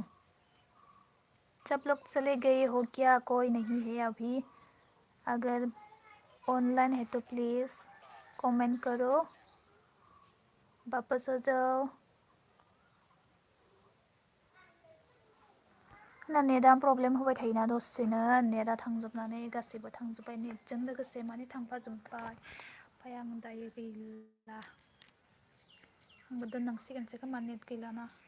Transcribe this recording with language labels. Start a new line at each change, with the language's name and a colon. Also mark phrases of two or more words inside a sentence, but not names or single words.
Hindi: सब लोग चले गए हो क्या? कोई नहीं है अभी। अगर ऑनलाइन है तो प्लीज कमेंट करो, वापस आ जाओ ना।
Bodo: नेटआ प्रब्लेम होबाय थायोना दसेनो, नेटआ थांजोबनानै गासैबो थांजोब्बाय, नेटजों लोगोसे माने थांफाजोब्बाय। ओमफ्राय आं दायो गैला, आंबो दोननांसिगोनसो खोमा नेट गैलाना।